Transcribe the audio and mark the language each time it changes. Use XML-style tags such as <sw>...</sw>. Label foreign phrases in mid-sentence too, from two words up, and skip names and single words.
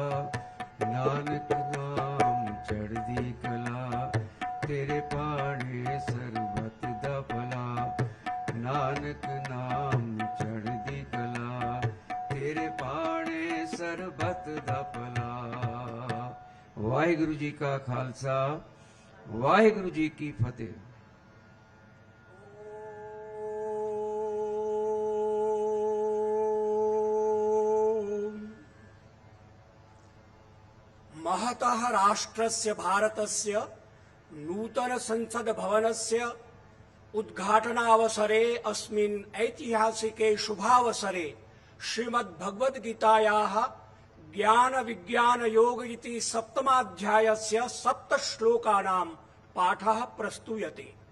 <pa>ਨਾਨਕ ਨਾਮ ਚੜ੍ਹਦੀ ਕਲਾ, ਤੇਰੇ ਪਾਣੇ ਸਰਬੱਤ ਦਾ ਭਲਾ। ਨਾਨਕ ਨਾਮ ਚੜ੍ਹਦੀ ਕਲਾ, ਤੇਰੇ ਪਾਣੇ ਸਰਬੱਤ ਦਾ ਭਲਾ। ਵਾਹਿਗੁਰੂ ਜੀ ਕਾ ਖ਼ਾਲਸਾ, ਵਾਹਿਗੁਰੂ ਜੀ ਕੀ ਫ਼ਤਿਹ।</pa> <sa>महतः राष्ट्रस्य भारतस्य नूतन संसद भवनस्य उद्घाटनावसरे अस्मिन् ऐतिहासिके शुभावसरे श्रीमद्भगवद्गीतायाः ज्ञान विज्ञान योग इति सप्तमाध्यायस्य 7 श्लोकानां पाठः प्रस्तूयते।</sa>